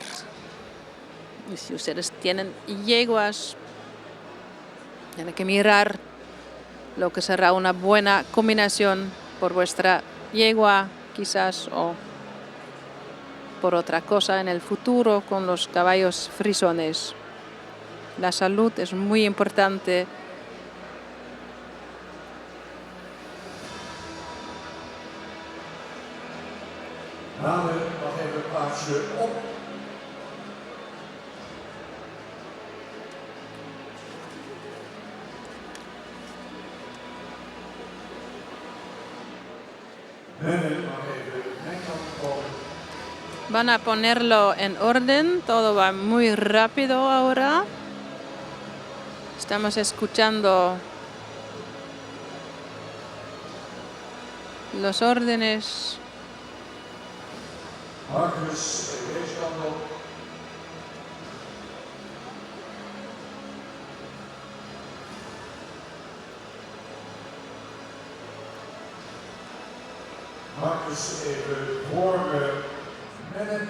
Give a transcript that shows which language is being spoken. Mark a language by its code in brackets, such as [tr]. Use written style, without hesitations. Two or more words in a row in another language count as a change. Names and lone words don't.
[es] Y si ustedes tienen yeguas, tienen que mirar lo que será una buena combinación por vuestra yegua, quizás, o por otra cosa en el futuro con los caballos frisones. La salud es muy importante. [nl] Namen nog even plaatsje op. [es] Van a ponerlo en orden, todo va muy rápido ahora. Estamos escuchando los órdenes. [nl] Marcus, deze kant op. Marcus even voor Menne.